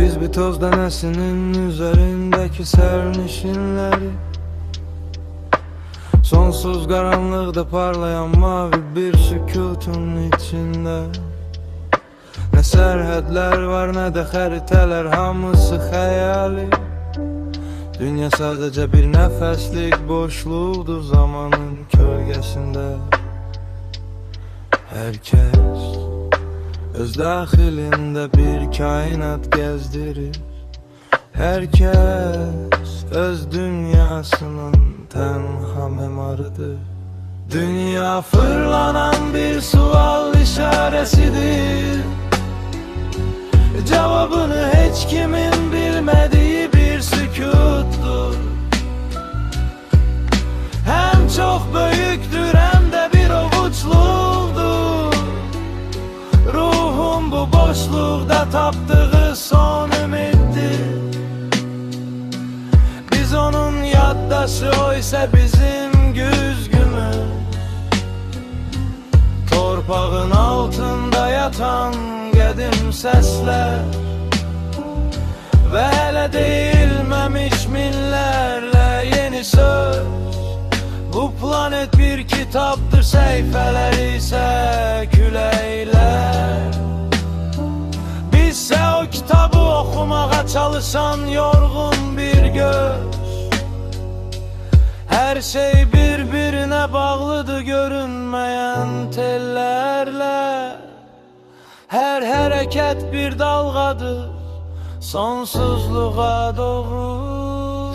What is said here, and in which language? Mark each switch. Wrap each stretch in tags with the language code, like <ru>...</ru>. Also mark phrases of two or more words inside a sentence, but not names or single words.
<tr>Bir toz denesinin üzerindeki sernişinleri, sonsuz karanlıkta parlayan mavi bir sükutun içinde.</tr> <az>Ne serhədlər var, ne de xəritələr, hamısı xəyali. Dünya sadəcə bir nəfəslik boşluqdur zamanın kölgəsində. Hər kəs öz daxilində bir kainat gəzdirir. Hər kəs öz dünyasının tənha memarıdır. Dünya fırlanan bir sual işarəsidir.</az> <tr>Cevabını hiç kimin bilmediği bir sükuttur. Hem çok büyüktür hem de bir avuçludur. Ruhum bu boşlukta taptığı son ümittir.</tr> <az>Biz onun yaddaşı, o ise bizim güzgümüz. Torpağın altında yatan qədim səslər və hələ deyilməmiş minlərlə yeni söz. Bu planet bir kitabdır, səhifələr isə küləklər. Bizsə o kitabı oxumağa çalışan yorğun bir göz.</az> <tr>Her şey birbirine bağlıdır görünmeyen tellerle. Her hareket bir dalgadır sonsuzluğa doğru.</tr>